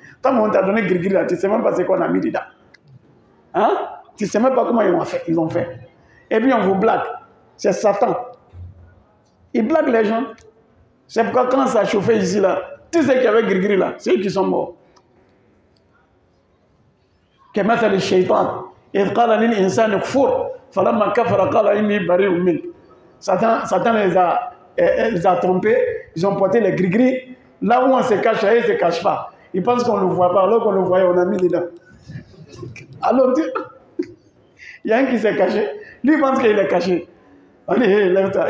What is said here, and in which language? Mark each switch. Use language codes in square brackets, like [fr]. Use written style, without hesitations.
[fr] Tant qu'on t'a donné gris-gris là, tu ne sais même pas ce qu'on a mis dedans. Hein? Tu ne sais même pas comment ils ont fait. Et puis on vous blague. C'est Satan. Il blague les gens. C'est pourquoi quand ça a chauffé ici là, tous ceux qui avaient gris-gris là, c'est eux qui sont morts. [ar] كمثل الشيطان إذ قال للإنسان كفر فلما كفر قال إني بريء منك. [fr] Satan les a trompés, ils ont porté les gris-gris. Là où on se cache, ils ne se cachent pas. Ils pensent qu'on ne le voit pas, alors qu'on le voyait, on a mis dedans. Alors, il y a un qui s'est caché. Lui, il pense qu'il est caché. On dit, hey, lève-toi.